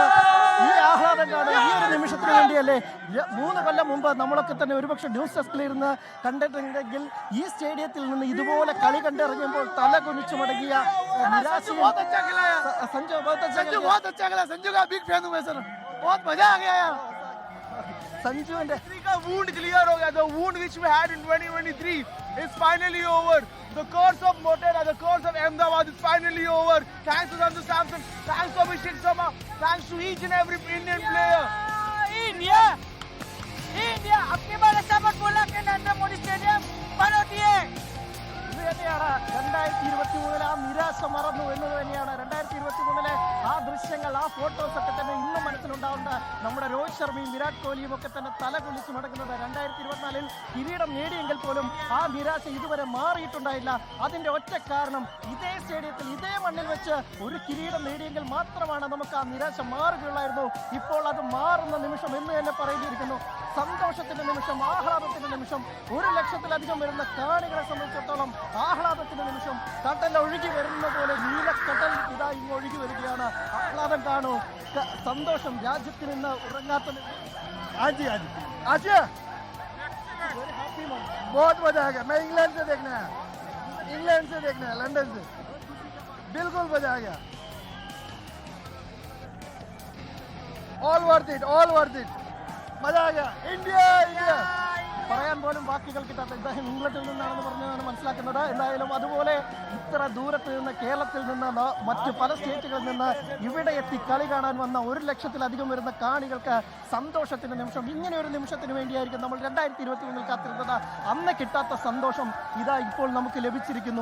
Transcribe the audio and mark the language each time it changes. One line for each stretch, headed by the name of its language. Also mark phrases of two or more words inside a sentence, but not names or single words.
Malayalam: ഈ ആഹ്ലാദം കാണാൻ ഈ ഒരു നിമിഷത്തിന് വേണ്ടിയല്ലേ 3 കൊല്ലം മുമ്പ് നമ്മളൊക്കെ തന്നെ ഒരുപക്ഷെ
English: news desk-ilirunnu
Malayalam: കണ്ടിട്ടുണ്ടെങ്കിൽ ഈ സ്റ്റേഡിയത്തിൽ നിന്ന് ഇതുപോലെ കളി കണ്ടിറങ്ങിയപ്പോൾ തല കുനിച്ചു മടങ്ങിയ നിരാശയും സഞ്ജുവിന്റെ
English: wound clear
Hindi: हो गया.
English: The wound which we had in 2023 is finally over. The curse of Motera, the curse of Ahmedabad is finally over. Thanks to Sanju Samson, thanks to Abhishek Sharma, thanks to each and every Indian player.
Hindi: India अपनी बार ऐसा मत बोला कि नरेंद्र मोदी स्टेडियम बंद होती है.
Malayalam: 2023 ആ നിരാശ മറന്നു എന്നത് തന്നെയാണ്. 2023 ആ ദൃശ്യങ്ങൾ, ആ ഫോട്ടോസ് ഒക്കെ തന്നെ ഇന്നും മനസ്സിലുണ്ടാവുന്ന നമ്മുടെ രോഹിത് ശർമ്മയും വിരാട് കോഹ്ലിയും ഒക്കെ തന്നെ തല കുലിച്ചു നടക്കുന്നത്. 2024 കിരീടം നേടിയെങ്കിൽ പോലും ആ നിരാശ ഇതുവരെ മാറിയിട്ടുണ്ടായില്ല. അതിന്റെ ഒറ്റ കാരണം ഇതേ സ്റ്റേഡിയത്തിൽ, ഇതേ മണ്ണിൽ വെച്ച് ഒരു കിരീടം നേടിയെങ്കിൽ മാത്രമാണ് നമുക്ക് ആ നിരാശ മാറുകയുള്ളായിരുന്നു. ഇപ്പോൾ അത് മാറുന്ന നിമിഷം എന്ന് തന്നെ പറയേണ്ടിയിരിക്കുന്നു. സന്തോഷത്തിന്റെ നിമിഷം, ആഹ്ലാദത്തിന്റെ നിമിഷം. 1 ലക്ഷത്തിലധികം വരുന്ന കാണികളെ സംബന്ധിച്ചിടത്തോളം ആഹ്ലാദത്തിന്റെ നിമിഷം. കടൽ ഒഴുകി വരുന്ന പോലെ നീലക്കടൽ ഇതാ ഇങ്ങ് ഒഴുകി വരികയാണ്. ആഹ്ലാദം കാണൂ, സന്തോഷം. രാജ്യത്തിന് ഇന്ന് ഉറങ്ങാത്ത
Hindi: बहुत मजा आ गया. मैं इंग्लैंड से देखना है, लंदन से बिल्कुल मजा आ गया.
English: all worth it,
Hindi: मजा आ गया. इंडिया
Malayalam: പറയാൻ പോലും വാക്കുകൾ കിട്ടാത്ത ഇദ്ദേഹം ഇംഗ്ലണ്ടിൽ നിന്നാണെന്ന് പറഞ്ഞാണ് മനസ്സിലാക്കുന്നത്. എന്തായാലും അതുപോലെ ഇത്ര ദൂരത്ത് നിന്ന് കേരളത്തിൽ നിന്ന് മറ്റു പല സ്റ്റേറ്റുകളിൽ നിന്ന് ഇവിടെ എത്തി കളി കാണാൻ വന്ന 1,00,000-ലധികം വരുന്ന കാണികൾക്ക് സന്തോഷത്തിന്റെ നിമിഷം. ഇങ്ങനെ ഒരു നിമിഷത്തിന് വേണ്ടിയായിരിക്കും നമ്മൾ 2021 കാത്തിരുന്നത്. അന്ന് കിട്ടാത്ത സന്തോഷം ഇതാ ഇപ്പോൾ നമുക്ക് ലഭിച്ചിരിക്കുന്നു.